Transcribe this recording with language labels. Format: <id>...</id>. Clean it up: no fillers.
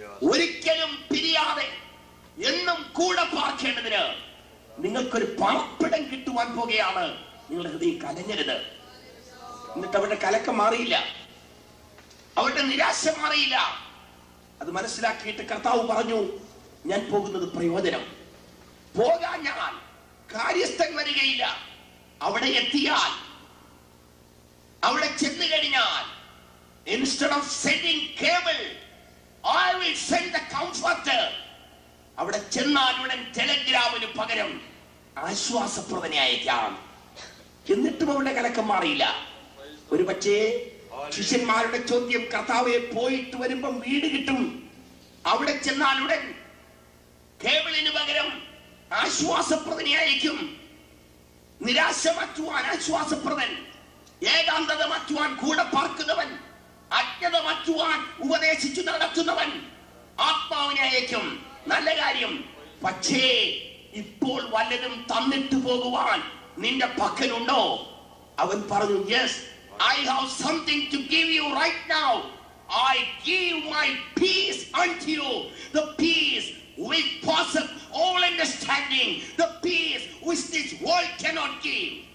<ml>ഒരിക്കലും പിരിയാതെ എന്നും കൂടെ പാർക്കേണ്ടതിന് നിങ്ങൾക്കൊരു പാർപ്പിടം കിട്ടുവാൻ പോകുകയാണ്. നിങ്ങളുടെ ഹൃദയം കലങ്ങരുത്. എന്നിട്ട് അവരുടെ കലക്കം മാറിയില്ല, അവരുടെ നിരാശ മാറിയില്ല. അത് മനസ്സിലാക്കിയിട്ട് കർത്താവ് പറഞ്ഞു, ഞാൻ പോകുന്നത് പ്രയോജനം. പോകാൻ ഞാൻ കാര്യസ്ഥൻ വരികയില്ല. അവിടെ എത്തിയാൽ, അവിടെ ചെന്ന് കഴിഞ്ഞാൽ,</ml> <en>instead of sending cable, I will send the comforter.</en> <ml>അവിടെ ചെന്നാൽ ഉടൻ ടെലഗ്രാമിന് പകരം ആശ്വാസപ്രദനെ അയക്കാം. എന്നിട്ടും അവരുടെ കലക്കം മാറിയില്ല. ഒരു പക്ഷേ ശിഷ്യന്മാരുടെ ചോദ്യം, കർത്താവെ പോയിട്ട് വരുമ്പം വീട് കിട്ടും, അവിടെ ചെന്നാൽ ഉടൻ കേബിളിന് പകരം ആശ്വാസപ്രദനെയായിരിക്കും. നിരാശ മാറ്റുവാൻ ആശ്വാസപ്രദൻ, ഏകാന്തത മാറ്റുവാൻ കൂടെ പാർക്കുന്നവൻ, അജ്ഞത മാറ്റുവാൻ ഉപദേശിച്ചു നടത്തുന്നവൻ ആത്മാവിനെ അയക്കും. നല്ല കാര്യം. പക്ഷേ ഇപ്പോൾ വല്ലതും തന്നിട്ട് പോകുവാൻ നിന്റെ പക്കലുണ്ടോ? അവൻ പറഞ്ഞു,</ml> <en>Yes, I have something to give you right now. I give my peace unto you. The peace which passeth all understanding. The peace which this world cannot give.</en>